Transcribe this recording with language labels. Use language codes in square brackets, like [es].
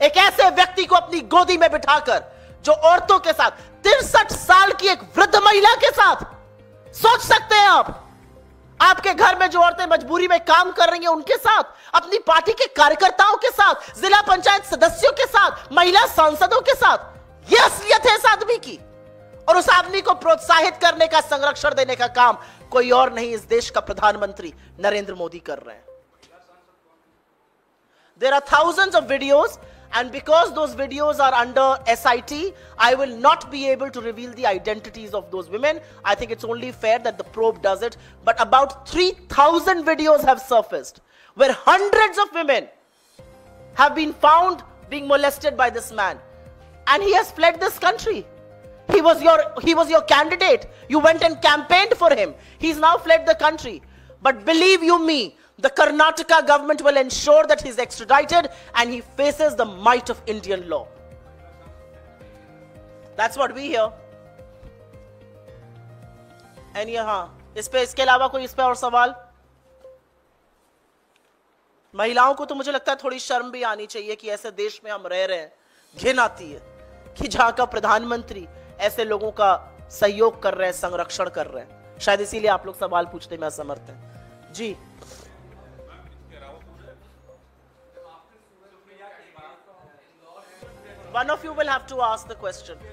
[hi] एक ऐसे व्यक्ति को अपनी गोदी में बिठाकर जो औरतों के साथ, 63 साल की एक वृद्ध महिला के साथ, सोच सकते हैं आप, आपके घर में जो औरतें मजबूरी में काम कर रही हैं उनके साथ, अपनी पार्टी के कार्यकर्ताओं के साथ, जिला पंचायत सदस्यों के साथ, महिला सांसदों के साथ. यह असलियत है इस आदमी की. और उस आदमी को प्रोत्साहित करने का, संरक्षण देने का काम कोई और नहीं, इस देश का प्रधानमंत्री नरेंद्र मोदी कर रहे हैं. [en] There are thousands of videos, and because those videos are under SIT, I will not be able to reveal the identities of those women. I think it's only fair that the probe does it. But about 3,000 videos have surfaced where hundreds of women have been found being molested by this man. And he has fled this country. He was your candidate. You went and campaigned for him. He's now fled the country. But believe you me, the Karnataka government will ensure that he's extradited and he faces the might of Indian law. That's what we hear. [hi] And इसके अलावा कोई इस पे और सवाल? महिलाओं को तो मुझे लगता है थोड़ी शर्म भी आनी चाहिए कि ऐसे देश में हम रह रहे हैं. घिन आती है कि जहां का प्रधानमंत्री ऐसे लोगों का सहयोग कर रहे हैं, संरक्षण कर रहे हैं। शायद इसीलिए आप लोग सवाल पूछने में असमर्थ हैं। [en] जी, one of you will have to ask the question.